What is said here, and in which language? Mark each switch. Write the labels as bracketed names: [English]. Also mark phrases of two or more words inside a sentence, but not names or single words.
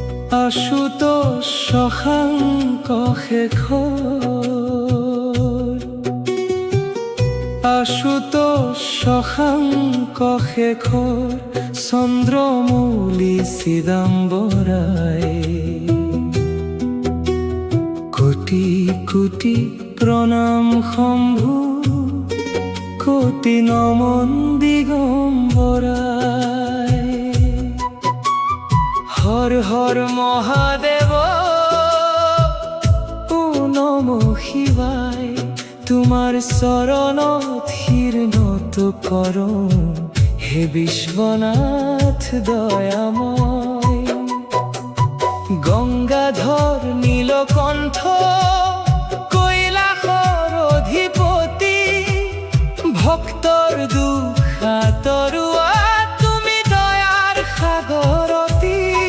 [Sanskrit] आशुतोष शशाङ्क शेखर, आशुतोष शशाङ्क शेखर, चन्द्रमौलि चिदम्बराय। कोटि कोटि प्रणाम शम्भु, कोटि नमन दिगम्बराय। [Hindi] हर हर महादेव, [Sanskrit] ओं नम शिवाय। [Assamese] তোমার চরণত শিৰ নত কৰোঁ, হে বিশ্বনাথ দয়াময়। গঙ্গাধর নীলকণ্ঠ, কৈলাসৰ অধিপতি, ভক্তৰ দুখ আঁতৰোৱা তুমি দয়াৰ সাগৰতী।